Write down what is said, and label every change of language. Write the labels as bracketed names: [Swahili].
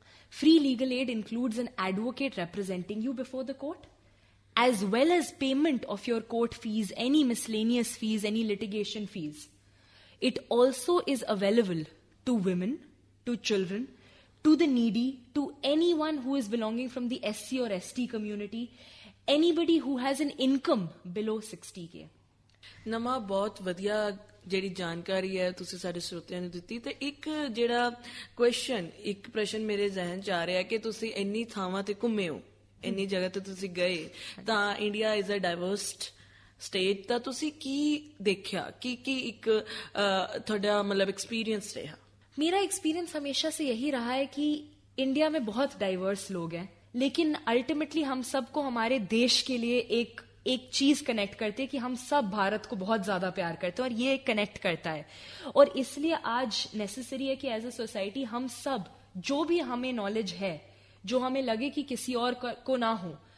[English] Free legal aid includes an advocate representing you before the court, as well as payment of your court fees, any miscellaneous fees, any litigation fees. It also is available to women, to children, to the needy, to anyone who is belonging from the SC or ST community, anybody who has an income below 60K. [Punjabi] ਨਮਾ ਬਹੁਤ ਵਧੀਆ ਜਿਹੜੀ ਜਾਣਕਾਰੀ ਹੈ ਤੁਸੀਂ ਸਾਡੇ ਸਰੋਤਿਆਂ ਨੂੰ ਦਿੱਤੀ। ਤੇ ਇੱਕ ਜਿਹੜਾ ਇੱਕ ਪ੍ਰਸ਼ਨ ਮੇਰੇ ਜ਼ਿਹਨ 'ਚ ਆ ਰਿਹਾ ਕਿ ਤੁਸੀਂ ਇੰਨੀ ਥਾਵਾਂ ਤੇ ਘੁੰਮੇ ਹੋ, ਇੰਨੀ ਜਗ੍ਹਾ ਤੇ ਤੁਸੀਂ ਗਏ, ਤਾਂ [English] India is a diverse state, [Punjabi] ਤਾਂ ਤੁਸੀਂ ਕੀ ਦੇਖਿਆ, ਕੀ ਇੱਕ ਤੁਹਾਡਾ ਮਤਲਬ [Hindi] एक्सपीरियंस रहा? मेरा एक्सपीरियंस हमेशा से यही रहा है कि इंडिया में बहुत डाइवर्स लोग हैं, लेकिन अल्टीमेटली हम सबको हमारे देश के लिए एक चीज कनेक्ट करते हैं कि हम सब भारत को बहुत ज्यादा प्यार करते हैं, और ये कनेक्ट करता है। और इसलिए आज नेसेसरी है कि [English] as a society [Hindi] हम सब, जो भी हमें नॉलेज है, जो हमें लगे कि किसी और को ना हो,